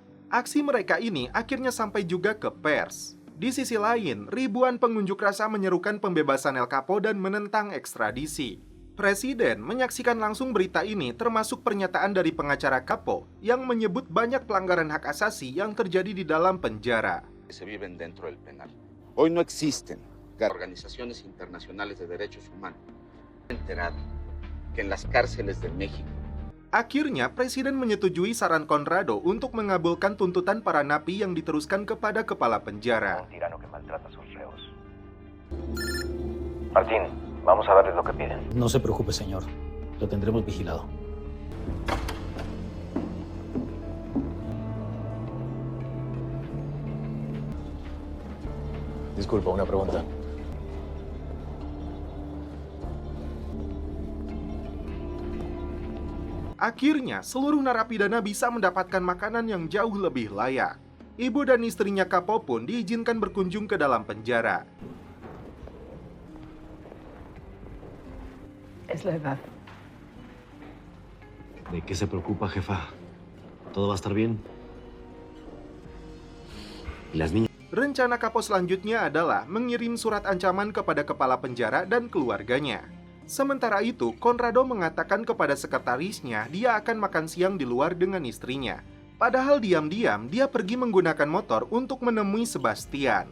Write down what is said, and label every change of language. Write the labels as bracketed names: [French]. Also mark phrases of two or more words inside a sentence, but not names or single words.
[Indonesian] Aksi mereka ini akhirnya sampai juga ke pers. Di sisi lain, ribuan pengunjuk rasa menyerukan pembebasan El Capo dan menentang ekstradisi. Presiden menyaksikan langsung berita ini, termasuk pernyataan dari pengacara Capo yang menyebut banyak pelanggaran hak asasi yang terjadi di dalam penjara. [Spanish] Se viven dentro del penal. Hoy no existen organizaciones internacionales de derechos humanos. Enterado que en las cárceles de México. [Indonesian] Akhirnya, Presiden menyetujui saran Conrado untuk mengabulkan tuntutan para napi yang diteruskan kepada kepala penjara. [Spanish] Martín, vamos a darles lo que piden. No se preocupe, señor. Lo tendremos vigilado. Disculpa, una pregunta. [Indonesian] Akhirnya, seluruh narapidana bisa mendapatkan makanan yang jauh lebih layak. Ibu dan istrinya Capo pun diizinkan berkunjung ke dalam penjara. [Spanish] Es la edad. ¿De qué se preocupa, jefa? ¿Todo va a estar bien? ¿Y las niñas? [Indonesian] Rencana Capo selanjutnya adalah mengirim surat ancaman kepada kepala penjara dan keluarganya. Sementara itu, Conrado mengatakan kepada sekretarisnya dia akan makan siang di luar dengan istrinya. Padahal diam-diam dia pergi menggunakan motor untuk menemui Sebastian.